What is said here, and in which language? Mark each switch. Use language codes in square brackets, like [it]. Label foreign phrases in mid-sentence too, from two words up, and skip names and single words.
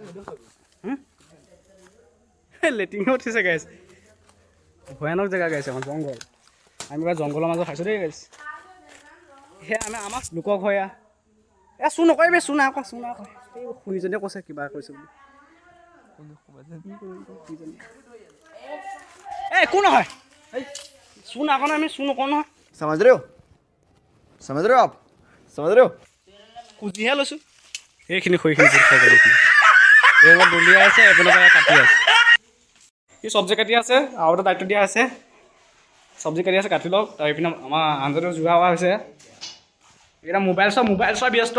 [as] লেট্ৰিনো উঠিছে গাইছ ভয়ানক জেগা গাইছে আমাৰ জংঘল আমি এবাৰ জংঘলৰ মাজত খাইছোঁ দেই গাইছ সেয়া আমাক লোকক হয় চুৰ নকৰিবি চুৰ নাই কোৱা এই খুৰীজনীয়ে কৈছে কিবা কৈছে বুলি একো নহয় চুৰ নাকো আমি চুৰ নকৰোঁ নহয় [hi] समझ रहे हो आप समझ रहे हो [as] কুজিহে লৈছোঁ সেইখিনি খৰিখিনি এইবিলাক দলিয়াই আছে এইপিনে কাটি আছে সি চব্জি কাটি আছে আৰু এটা দায়িত্ব দিয়া আছে চব্জি কাটি আছে কাটি লওক তাৰ এইপিনে আমাৰ আঞ্জাটো যোগাৰ হোৱা হৈছে এটা মোবাইল চোৱা ব্যস্ত